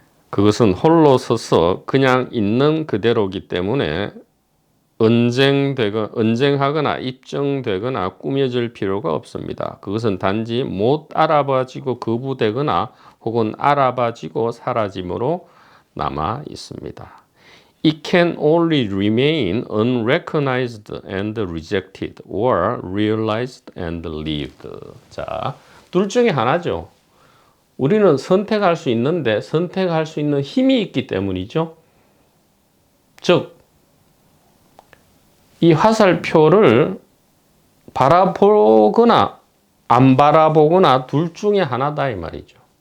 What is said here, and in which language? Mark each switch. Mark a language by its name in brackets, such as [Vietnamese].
[Korean] 그것은 홀로 서서 그냥 있는 그대로기 때문에 언쟁하거나 입증되거나 꾸며질 필요가 없습니다. 그것은 단지 못 알아봐지고 거부되거나 혹은 알아봐지고 사라짐으로 남아 있습니다. [English] It can only remain unrecognized and rejected or realized and lived. [Korean] 자, 둘 중에 하나죠. 우리는 선택할 수 있는데 선택할 수 있는 힘이 있기 때문이죠. 즉, 이 화살표를 바라보거나 안 바라보거나 둘 중에 하나다 이 말이죠.